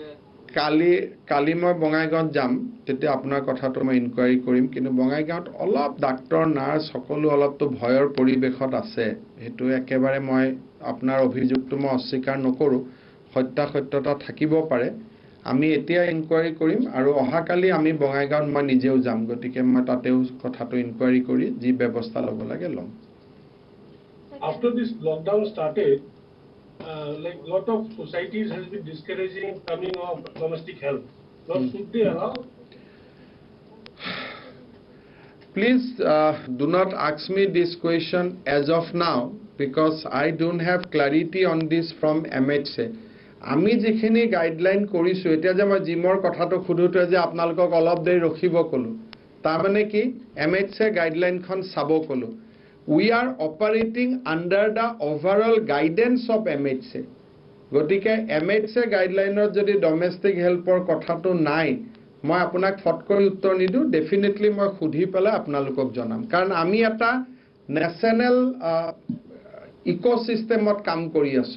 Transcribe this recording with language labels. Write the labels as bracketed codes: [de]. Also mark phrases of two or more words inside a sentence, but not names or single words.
[as] কালি মই বঙাইগাঁৱত যাম তেতিয়া আপোনাৰ কথাটো মই ইনকুৱাৰি কৰিম কিন্তু বঙাইগাঁৱত অলপ ডাক্তৰ নাৰ্ছ সকলো অলপতো ভয়ৰ পৰিবেশত আছে হেতু একেবাৰে মই আপোনাৰ অভিযোগটো মই অস্বীকাৰ নকৰো সত্যতা থাকিব পাৰে আমি এতিয়া ইনকুৱাৰি কৰিম আৰু অহাকালি আমি বঙাইগাঁৱত মই নিজেও যাম গতিকে মই তাতেও কথাটো ইনকুৱাৰি কৰি যি ব্যৱস্থা ল'ব লাগে ল'ম [en] after this lockdown started, like lot of societies has been discouraging coming of domestic help. What should they allow? Please do not ask me this question as of now because I don't have clarity on this from MHA. [as] আমি যিখিনি গাইডলাইন কৰিছো এতিয়া যে মই জিমৰ কথাটো খুদুতে যে আপোনালোকক অলপ দেৰি ৰখিব কলো তাৰমানে কি MHA গাইডলাইনখন চাব ক'লো [en] we are operating under the overall guidance of MHA [as] গতিকে MHA গাইডলাইনত যদি [en] domestic helpৰ [as] কথাটো নাই মই আপোনাক ফটকৈ উত্তৰ নিদু ডেফিনেটলি মই খুধি পেলাই আপোনালোকক জনাম কাৰণ আমি এটা [en] national ecosystemত [as] কাম কৰি আছো